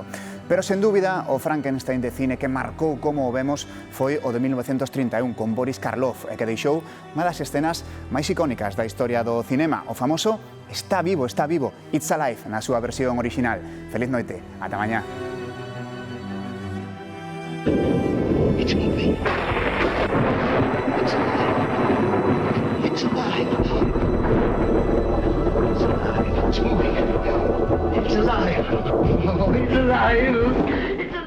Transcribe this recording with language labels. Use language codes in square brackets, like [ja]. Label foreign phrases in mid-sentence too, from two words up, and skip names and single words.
[gl] Pero, sen dúbida, o Frankenstein de cine que marcou como o vemos foi o de 1931 con Boris Karloff e que deixou unha das escenas máis icónicas da historia do cinema, o famoso Está vivo, [en] It's Alive, [gl] na súa versión original. Feliz noite, ata mañá. [en] It's moving. It's alive. It's alive. It's alive. It's moving. It's alive. Oh, it's alive.